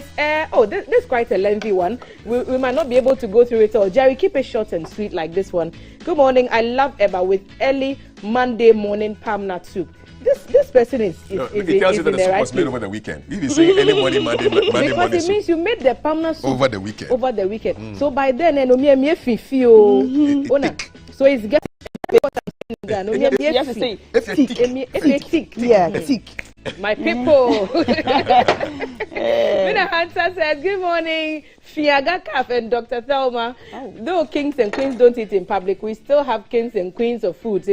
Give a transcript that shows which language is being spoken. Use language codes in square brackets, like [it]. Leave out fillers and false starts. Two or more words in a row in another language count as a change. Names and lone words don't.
[en] This is quite a lengthy one. We might not be able to go through it all. Jerry, keep it short and sweet like this one. Good morning. I love Eba with early Monday morning palm nut soup. This person is No, is it tells you in that the the soup right was made place. over the weekend. If you say any morning, Monday Because morning it soup means you made the palm nut soup over the weekend. over the weekend. So by then, [ee] me fifi o. [en] Ona. So it's getting. You have to say Thick. Yeah, thick. My people. Mina Hansa says, good morning, Fiaga Kaf and Dr. Thelma. Though kings and queens don't eat in public, we still have kings and queens of foods.